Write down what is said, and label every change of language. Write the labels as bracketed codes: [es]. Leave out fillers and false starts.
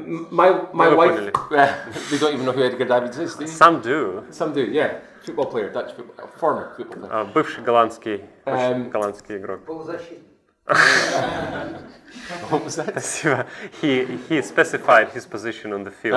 [en] My wife, they don't even know who Edgar Davids is, do you? Some do. Some do, yeah. Football player, Dutch football, former football player. [ru] Бывший голландский игрок. [en] What was that? [ru] Спасибо. [en] He specified his position on the field.